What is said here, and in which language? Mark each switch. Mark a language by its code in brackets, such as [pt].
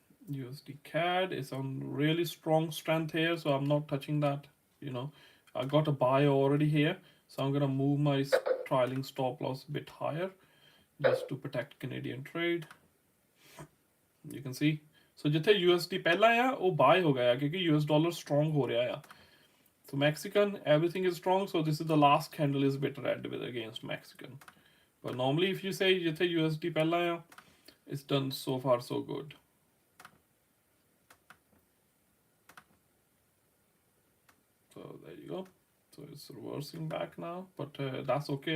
[en] USD CAD is on really strong strength here, so I'm not touching that. You know, I got a buy already here, so I'm gonna move my trailing stop loss a bit higher just to protect Canadian trade. You can see, so [hi] जिथे USD पहला है वो buy हो गया क्योंकि US dollar strong हो रहा है. [en] So Mexican, everything is strong, so this is the last candle is a bit red with against Mexican. But normally if you say [hi] जिथे USD पहला है, [en] it's done so far so good. So there you go. So it's reversing back now, but that's okay.